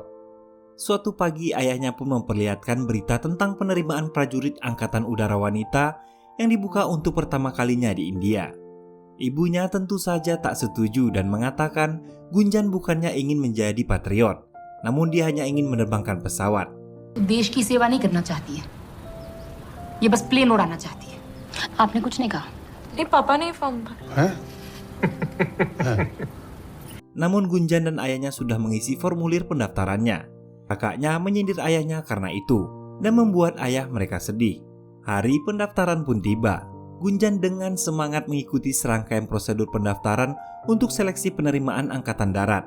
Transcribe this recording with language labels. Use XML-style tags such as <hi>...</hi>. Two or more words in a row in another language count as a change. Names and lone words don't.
<id>Suatu pagi ayahnya pun memperlihatkan berita tentang penerimaan prajurit Angkatan Udara Wanita yang dibuka untuk pertama kalinya di India. Ibunya tentu saja tak setuju dan mengatakan Gunjan bukannya ingin menjadi patriot, namun dia hanya ingin menerbangkan pesawat.</id> <hi>देश की सेवा नहीं करना चाहती है, ये बस प्लेन उड़ाना चाहती है। आपने कुछ नहीं कहा? नहीं पापा ने फॉर्म भरा। हैं?</hi> <id>Namun Gunjan dan ayahnya sudah mengisi formulir pendaftarannya. Kakaknya menyindir ayahnya karena itu dan membuat ayah mereka sedih. Hari pendaftaran pun tiba. Gunjan dengan semangat mengikuti serangkaian prosedur pendaftaran untuk seleksi penerimaan Angkatan Darat.</id>